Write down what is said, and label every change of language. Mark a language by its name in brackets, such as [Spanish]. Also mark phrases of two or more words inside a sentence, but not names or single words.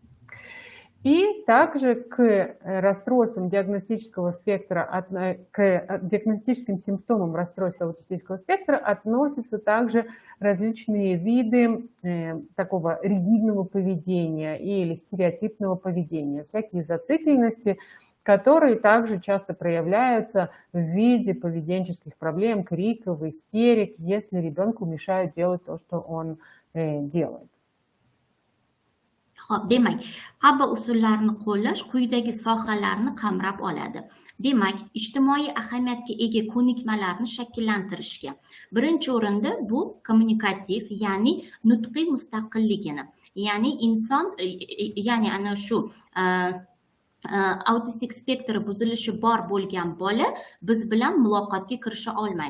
[Russian] И также к расстройствам диагностического спектра, к диагностическим симптомам расстройства аутистического спектра относятся также различные виды такого ригидного поведения или стереотипного поведения, всякие зацикленности, которые также часто проявляются в виде поведенческих проблем, криков, истерик, если ребенку мешают делать то, что он делает. [Uzbek] Xo'p, demak, ABA usullarini qo'llash quyidagi sohalarni qamrab oladi. Demak, ijtimoiy ahamiyatga ega ko'nikmalarni shakllantirishga. Birinchi o'rinda bu kommunikativ, ya'ni nutqiy mustaqilligini, ya'ni inson, ya'ni ana shu autistik spektri buzilishi bor bo'lgan bola biz bilan muloqotga kirisha olmaydi.